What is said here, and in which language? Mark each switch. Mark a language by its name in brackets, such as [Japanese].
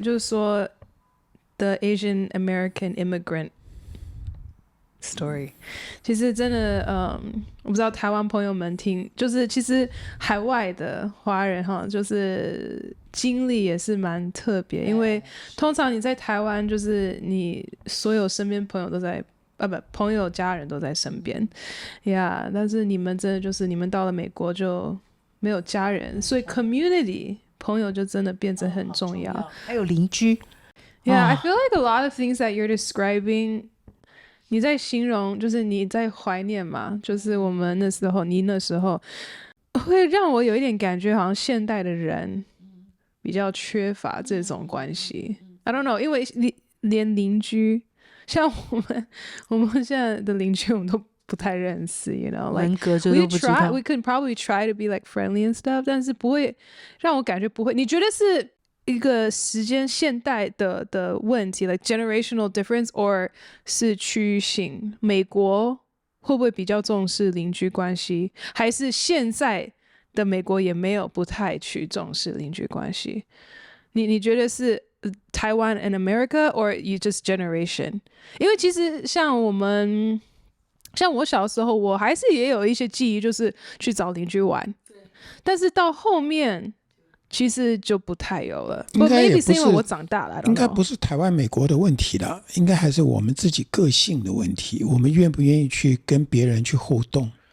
[Chinese] 就是说 [English] the Asian American immigrant story， [Chinese] 其实真的，我不知道台湾朋友们听，就是其实海外的华人哈，就是经历也是蛮特别，因为通常你在台湾，就是你所有身边朋友都在，朋友家人都在身边，呀，但是你们真的就是你们到了美国就没有家人，所以 community 朋友就真的变成很重要，还有邻居。 [English] Yeah, I feel like a lot of things that you're describing。 [Chinese] 你在形容，就是你在怀念嘛，就是我们那时候，你那时候会让我有一点感觉，好像现代的人比较缺乏这种关系。 I don't know， 因为连邻居，像我们现在的邻居，我们都不太认识 ， [English] you know，like we could probably try to be like friendly and stuff， [Chinese] 但是不会让我感觉不会。你觉得是一个时间现代的问题 [English] like generational difference or [Chinese] 是区域性，美国会不会比较重视邻居关系，还是现在的美国也没有不太去重视邻居关系？你觉得是台湾 [English] and America or you just generation？ [Chinese] 因为其实像我小时候，我还是也有一些记忆，就是去找邻居玩，但是到后面其实就不太有了。应该也不是，是因为我长大了，应该不是台湾美国的问题了，应该还是我们自己个性的问题，我们愿不愿意去跟别人去互动。